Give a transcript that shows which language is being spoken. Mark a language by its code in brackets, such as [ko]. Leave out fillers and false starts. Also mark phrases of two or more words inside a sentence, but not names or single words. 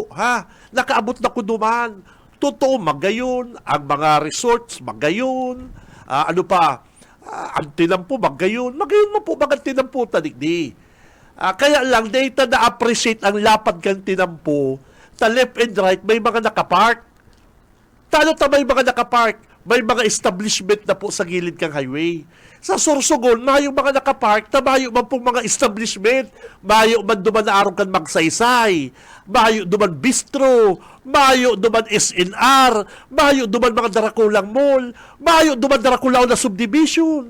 [bik] Nakaabot na ko duman. Totoo, magayon. Ang mga resorts, magayon. Ang tinampo, magayon. Magayon mo po, mga tinampo, tadigdi. Kaya lang, data na-appreciate ang lapad kang tinampo, ta [en] left and right, [bik] may mga nakapark. Talo may mga nakapark, may mga establishment na po sa gilid kang highway. Sa Sorsogon, mayong mga nakapark, mayo man pong mga establishment, mayo man duman na araw kan magsaysay, mayo duman bistro, mayo duman SNR, mayo duman mga Darakulang Mall, mayo duman Darakulaw na subdivision.